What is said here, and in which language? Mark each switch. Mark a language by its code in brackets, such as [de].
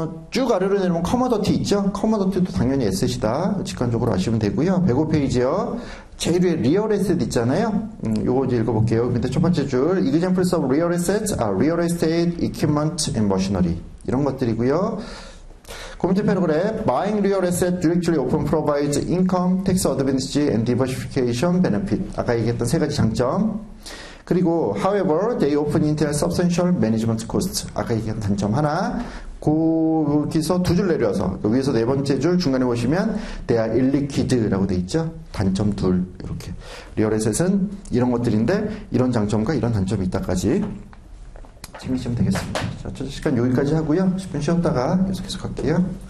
[ko] 쭉 아래로 내려오면 커머더티 있죠? 커머더티도 당연히 에셋이다. 직관적으로 아시면 되고요. 105페이지요. 제일 위에 리얼 에셋 있잖아요. 요거 이제 읽어볼게요. 밑에 첫 번째 줄. [en] Examples of real assets are real estate, equipment, and machinery. [ko] 이런 것들이고요. 그 밑에 패러그래프 [en] Buying real asset directly often provides income, tax advantage, and diversification benefit. [ko] 아까 얘기했던 세 가지 장점. 그리고 [en] however, they often entail substantial management costs. [ko] 아까 얘기한 단점 하나. 거기서 두 줄 내려와서 위에서 네 번째 줄 중간에 보시면 [en] they are illiquid [ko] 라고 돼 있죠. 단점 둘 이렇게. 리얼 에셋은 이런 것들인데 이런 장점과 이런 단점이 있다까지 챙기시면 되겠습니다. 자, 첫 시간 여기까지 하고요. 10분 쉬었다가 계속해서 갈게요.